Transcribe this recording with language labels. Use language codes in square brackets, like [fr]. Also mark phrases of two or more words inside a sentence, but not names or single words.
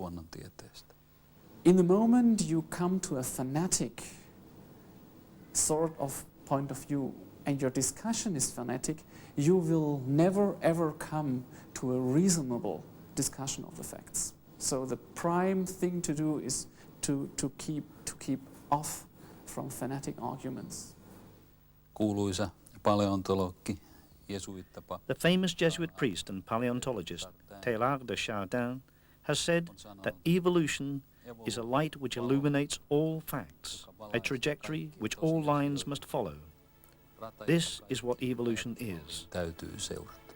[en] In the moment you come to a fanatic sort of point of view and your discussion is fanatic, you will never ever come to a reasonable discussion of the facts. So the prime thing to do is to keep off from fanatic arguments. [fi] Kuuluisa paleontologi, jesuittapa. [en] The famous Jesuit priest and paleontologist Teilhard de Chardin has said that evolution is a light which illuminates all facts, a trajectory which all lines must follow. This is what evolution is. [fi] Täytyy seurata.